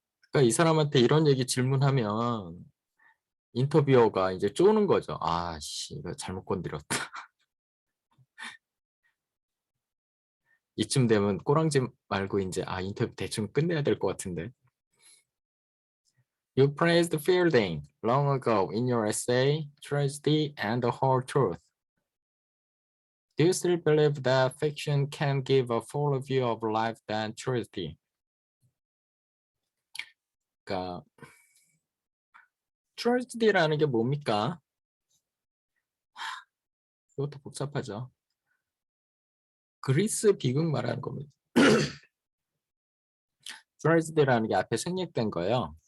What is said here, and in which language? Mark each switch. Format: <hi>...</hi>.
<ko>그러니까 이 사람한테 이런 얘기 질문하면 인터뷰어가 이제 쪼는 거죠. 아씨, 이거 잘못 건드렸다. 이쯤 되면 꼬랑지 말고 이제 인터뷰 대충 끝내야 될 것 같은데.</ko> <en>You praised Fielding long ago in your essay, Tragedy and the Whole Truth. Do you still believe that fiction can give a fuller view of life than tragedy?</en> <ko>그러니까 tragedy라는 게 뭡니까? 이것도 복잡하죠. 그리스 비극 말하는 겁니다. tragedy라는 게 앞에 생략된 거예요.</ko>